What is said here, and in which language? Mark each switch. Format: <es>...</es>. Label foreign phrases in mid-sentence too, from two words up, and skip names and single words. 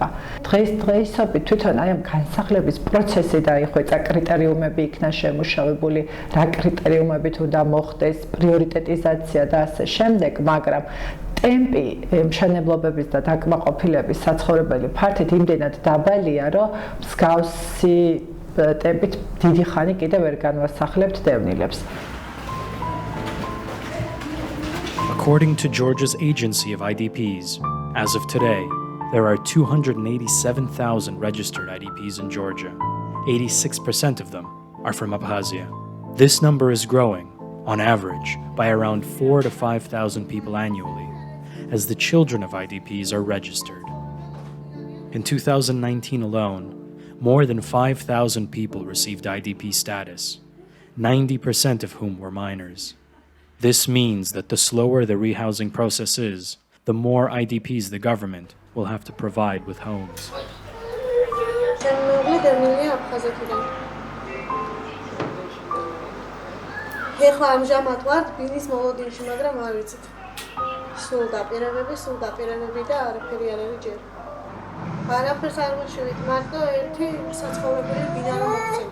<ka>დღეისობით თვითონ აი ამ განსახლების პროცესი დაიხვეწა, კრიტერიუმები იქნა შემუშავებული, რა კრიტერიუმებით უნდა მოხდეს, პრიორიტეტიზაცია და ასე შემდეგ, მაგრამ ტემპი მშენებლობების და დაკმაყოფილების საცხოვრებელი ფართით იმდენად დაბალია, რომ მსგავსი ტემპით დიდი ხანი კიდევ ვერ განვასახლებთ დევნილებს.</ka> <en>According to Georgia's agency of IDPs, as of today, there are 287,000 registered IDPs in Georgia. 86% of them are from Abkhazia. This number is growing, on average, by around 4,000 to 5,000 people annually, as the children of IDPs are registered. In 2019 alone, more than 5,000 people received IDP status, 90% of whom were minors. This means that the slower the rehousing process is, the more IDPs the government will have to provide with homes.</en> <ka>ეხლა ამჟამად ვარ ბინის მოლოდინში, მაგრამ არ ვიცით. სულ დაპირებები და არაფერი არ არის ჯერ. არაფერს არ მოშევით, მარტო ერთი საცხოვრებელი ბინა რომ მოხსენ.</ka>